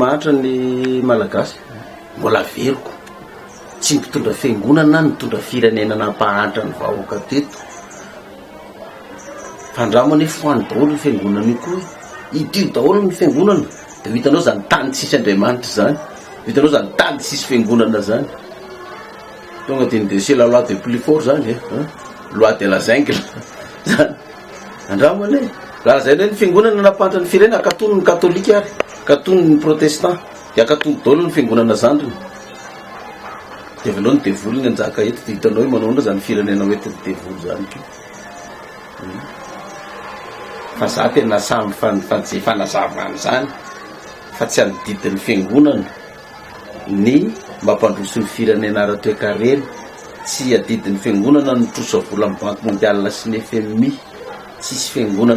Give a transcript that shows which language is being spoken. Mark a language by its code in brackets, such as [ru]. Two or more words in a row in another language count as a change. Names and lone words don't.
[mg] mahantra ny malagasy mbola veriko tsy mpitondra fiangonana nitondra firenena nampahantra ny vahoaka teto fandramana hoe foany daholo ny fiangonana io koa idio daholo ny fiangonana de hitanao zany tany tsisy andriamanitra zany hitanao zany tany tsisy fiangonana zany tonga de ny [fr] c'est la loi de plus fort [mg] zany [fr] loi de la jungle [mg] zany andramana e raha zay ny fiangonana nampahantra ny firenena akatony ny katolika ary akatony ny protestant de akatony daholo ny fiangonana zandriny de avinao ny devoly ny anjaka eto de hitanao hoe manaona zany firenena oetiny devoly zany ko fa za tena samy fanazavany zany fa tsy anodidin'ny fiangonana ny mampandroso ny firenena ara-toekarena tsy adidin'ny fiangonana nitrosa vola amin'ny [fr] banque mondiale [mg] sy ny FMI tsisy fiangonana